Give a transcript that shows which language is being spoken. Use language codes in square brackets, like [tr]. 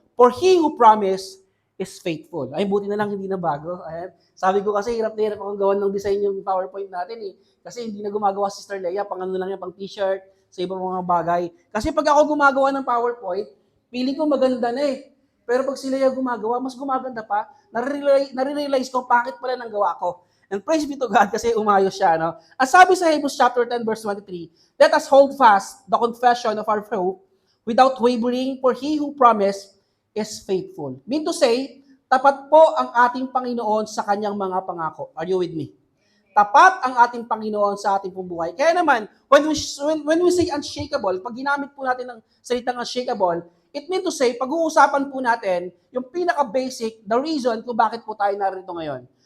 [en] For he who promised is faithful. [tl] Ay, buti na lang hindi na bago. Ayan. Sabi ko kasi hirap na hirap akong gawan ng design yung PowerPoint natin eh. Kasi hindi na gumagawa si Sister Leia, pang ano lang yan, pang t-shirt, sa ibang mga bagay. Kasi pag ako gumagawa ng PowerPoint, feeling ko maganda na eh. Pero pag sila yung gumagawa, mas gumaganda pa. Nare-realize ko bakit pala nang gawa ko. [en] And praise be to God [tl] kasi umayos siya. [en] No? As sabi sa Hebrews chapter 10 verse 23, let us hold fast the confession of our hope without wavering, for he who promised is faithful. Mean to say, [tl] tapat po ang ating Panginoon sa kanyang mga pangako. [en] Are you with me? [tl] Tapat ang ating Panginoon sa ating buhay. Kaya naman, [en] when we say unshakable, [tl] pag ginamit po natin ng salitang unshakable, [en] it means to say, [tl] pag-uusapan po natin yung pinaka-basic, [en] the reason [tl] kung bakit po tayo narito ngayon.